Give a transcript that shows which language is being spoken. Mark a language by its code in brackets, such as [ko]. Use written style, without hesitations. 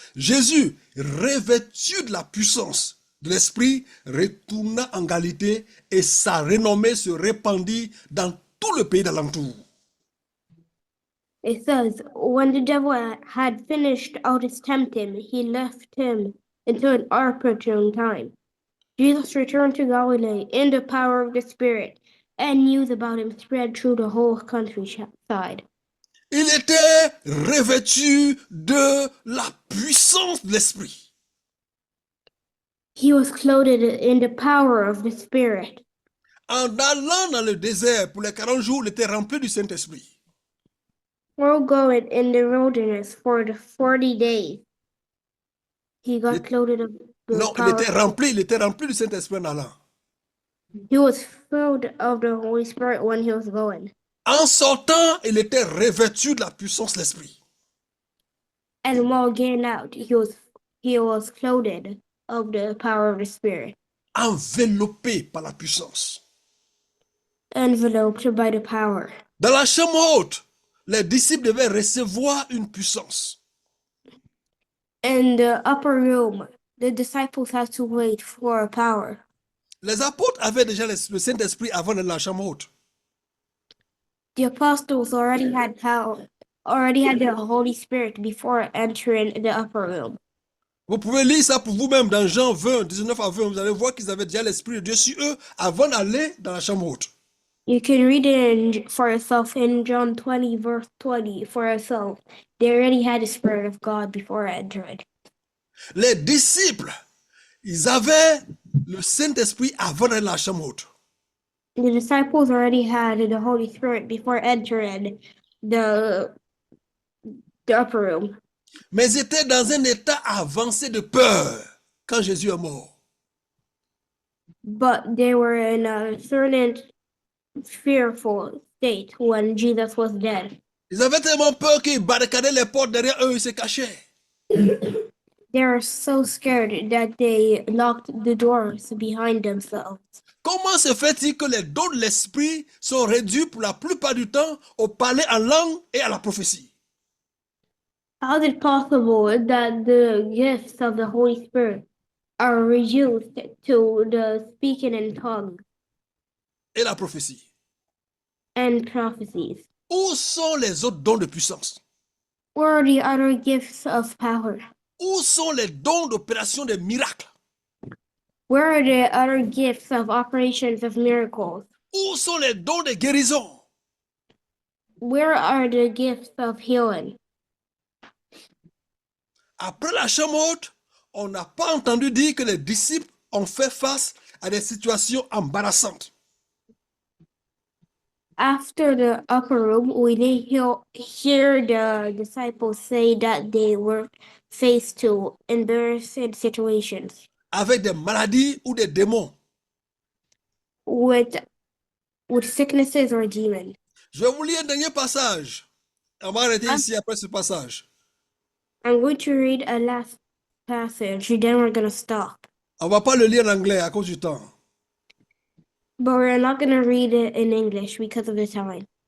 [fr] Jésus, revêtu de la puissance de l'Esprit, retourna en Galilée et sa renommée se répandit dans tout le pays d'alentour. [en] it says, when the devil had finished out his tempting, he left him until an opportune time. Jesus returned to Galilee in the power of the Spirit, and news about him spread through the whole countryside. [fr] Il était revêtu de la puissance de l'Esprit. [en] He was clothed in the power of the Spirit. [fr] En allant dans le désert pour les 40 jours, il était rempli du Saint-Esprit. [en] While going in the wilderness for the 40 days, he got clothed of the [fr] Non, [en] power. [fr] il était rempli du Saint-Esprit en allant. [en] He was filled of the Holy Spirit when he was going. [fr] En sortant, il était revêtu de la puissance de l'Esprit. [en] And while getting out, he was clothed of the power of the Spirit, [fr] Enveloppé par la puissance. [en] enveloped by the power. [fr] Dans la chambre haute, les disciples devaient recevoir une puissance. [en] In the upper room, the disciples had to wait for a power. [fr] Les apôtres avaient déjà le Saint-Esprit avant de la chambre haute. [en] The apostles already had the Holy Spirit before entering the upper room. [fr] Vous pouvez lire ça pour vous-même dans Jean 20, 19 à 20. Vous allez voir qu'ils avaient déjà l'Esprit de Dieu sur eux avant d'aller dans la chambre haute. [en] You can read it for yourself in John 20, verse 20 for yourself. They already had the Spirit of God before entering. [fr] Les disciples, ils avaient le Saint-Esprit avant d'aller dans la chambre haute. [en] The disciples already had the Holy Spirit before entering the upper room. [fr] Mais ils étaient dans un état avancé de peur quand Jésus est mort. [en] But they were in a certain fearful state when Jesus was dead. [fr] Ils avaient tellement peur qu'ils barricadaient les portes derrière eux, ils se cachaient. [en] They were so scared that they locked the doors behind themselves. [fr] Comment se fait-il que les dons de l'Esprit sont réduits pour la plupart du temps au parler en langue et à la prophétie? [en] How is it possible that the gifts of the Holy Spirit are reduced to the speaking in tongues [fr] et la prophétie? [en] and prophecies? [fr] Où sont les autres dons de puissance? [en] Where are the other gifts of power? [fr] Où sont les dons d'opération des miracles? [en] Where are the other gifts of operations of miracles? [fr] Où sont les dons de guérison? [en] Where are the gifts of healing? [fr] Après la chambre haute, on n'a pas entendu dire que les disciples ont fait face à des situations embarrassantes. [en] After the upper room, we didn't hear the disciples say that they were faced to embarrassing situations [fr] Avec des maladies ou des démons. [en] with sicknesses or demons. [fr] Je vais vous lire un dernier passage. On va arrêter ici après ce passage. [en] I'm going to read a last passage, then we're going to stop. [fr] On ne va pas le lire en anglais à cause du temps. [en] But we're not going to read it in English because of the time.